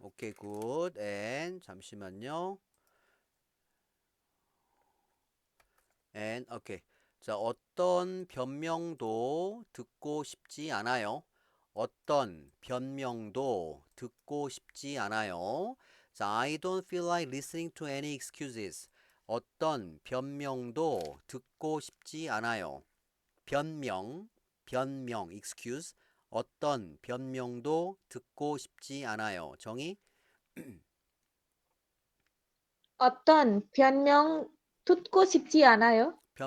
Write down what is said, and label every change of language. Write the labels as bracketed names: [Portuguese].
[Korean] 오케이, 굿. 앤 잠시만요. 앤 오케이. 자, 어떤 변명도 듣고 싶지 않아요. 어떤 변명도 듣고 싶지 않아요. [English] 자, I don't feel like listening to any excuses. [Korean] 어떤 변명도 듣고 싶지 않아요. 변명, excuse. 어떤 변명도 듣고 싶지 않아요. 정의? 어떤 변명 듣고 싶지 않아요.